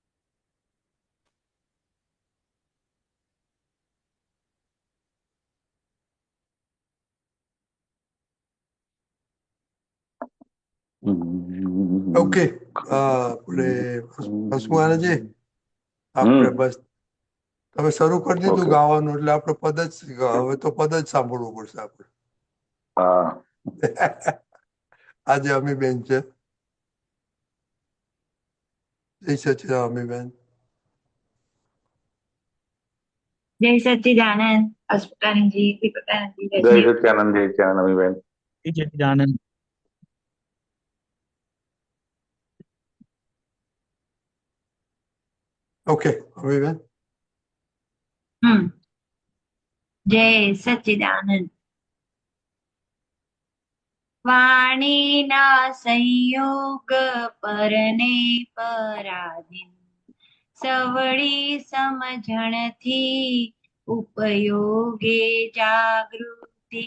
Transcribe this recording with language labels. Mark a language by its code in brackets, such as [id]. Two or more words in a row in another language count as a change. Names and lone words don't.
[gu] ઓકે આપણે હસમુઆનંદજી, આપણે हम्म। બસ તમે શરૂ કરી દીધું ओके। ગાવાનું, એટલે આપણે પદ જ હવે તો પદ જ સાંભળવું પડશે આપણે. हाँ। આજે અમીબેન છે. જય સચ્ચિદાનંદ અમીબેન. [hi] जय सच्चिदानंद अस्पतानंद जी, विपतानंद जी, जय रजनी। सत्यानंद, जय सत्यानंद बहन। जय सच्चिदानंद। [gu] ઓકે અમીબેન. [hi] हम्म। जय सच्चिदानंद। [gu] વાણીના સંયોગ પરને પરાધીન, સવળી સમજણથી ઉપયોગે જાગૃતિ.